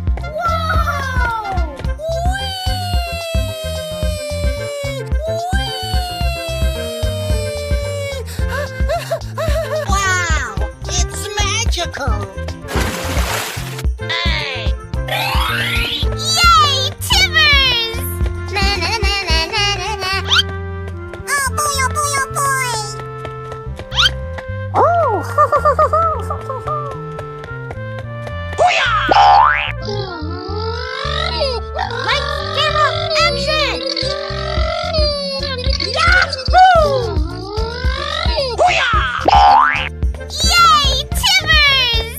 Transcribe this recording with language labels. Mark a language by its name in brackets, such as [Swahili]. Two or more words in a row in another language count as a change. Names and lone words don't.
[English] Wow, it's magical. Hey. Yay, Timbers! Na na na na na na na. Oh boy, oh boy, oh boy. Lights, camera, action! Yahoo! Yay, Timbers!